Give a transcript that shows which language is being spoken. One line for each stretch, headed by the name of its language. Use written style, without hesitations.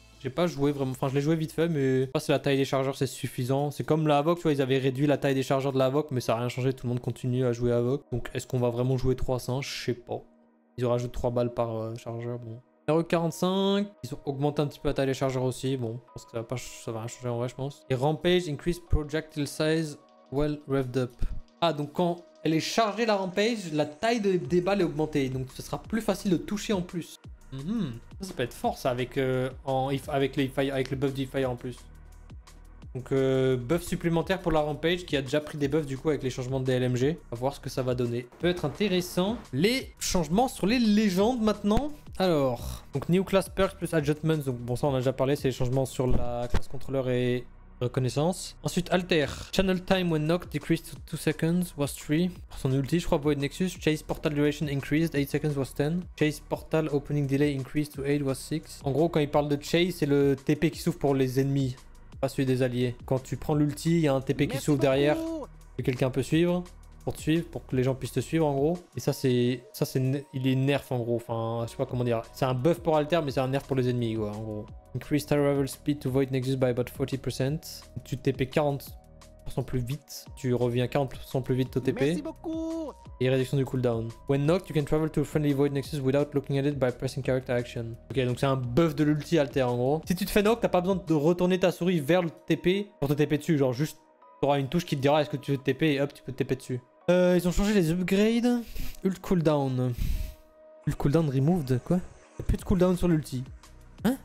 French: J'ai pas joué vraiment, enfin je l'ai joué vite fait, mais je sais pas si la taille des chargeurs c'est suffisant. C'est comme la Havoc, tu vois, ils avaient réduit la taille des chargeurs de la Havoc, mais ça a rien changé, tout le monde continue à jouer à Havoc. Donc est-ce qu'on va vraiment jouer 300? Je sais pas. Ils rajoutent 3 balles par chargeur, bon. RE45, ils ont augmenté un petit peu la taille des chargeurs aussi, bon, je pense que ça va rien changer en vrai, je pense.
English: Et Rampage, increase projectile size, well revved up.
French: Ah, donc quand elle est chargée la Rampage, la taille des balles est augmentée, donc ce sera plus facile de toucher en plus. Ça peut être fort ça, avec le buff du Fire en plus. Donc buff supplémentaire pour la Rampage qui a déjà pris des buffs du coup avec les changements de DLMG. On va voir ce que ça va donner. Peut être intéressant. Les changements sur les légendes maintenant. Alors, donc
English: New Class Perks plus Adjustments.
French: Donc bon ça on a déjà parlé, c'est les changements sur la classe contrôleur et reconnaissance. Ensuite Alter.
English: Channel time when knocked decreased to 2 seconds was 3.
French: Pour son ulti je crois
English: Void Nexus. Chase portal duration increased, 8 seconds was 10. Chase portal opening delay increased to 8 was 6.
French: En gros quand il parle de chase c'est le TP qui s'ouvre pour les ennemis. Pas celui des alliés. Quand tu prends l'ulti, il y a un TP qui s'ouvre derrière que quelqu'un peut suivre pour te suivre, pour que les gens puissent te suivre en gros. Et ça c'est il est nerf en gros. Enfin, je sais pas comment dire. C'est un buff pour Alter, mais c'est un nerf pour les ennemis quoi en gros.
English: Increase arrival speed to Void Nexus by about 40%.
French: Tu TP 40% plus vite, tu reviens 40% plus vite au TP. Merci beaucoup. Et réduction du cooldown.
English: When knocked, you can travel to a friendly Void Nexus without looking at it by pressing character action.
French: Ok, donc c'est un buff de l'ulti Alter en gros. Si tu te fais knock, t'as pas besoin de retourner ta souris vers le TP pour te TP dessus. Genre juste, t'auras une touche qui te dira est-ce que tu veux te TP et hop, tu peux te TP dessus. Ils ont changé les upgrades.
English: Ult cooldown. Ult cooldown removed,
French: quoi? Y'a plus de cooldown sur l'ulti. Hein?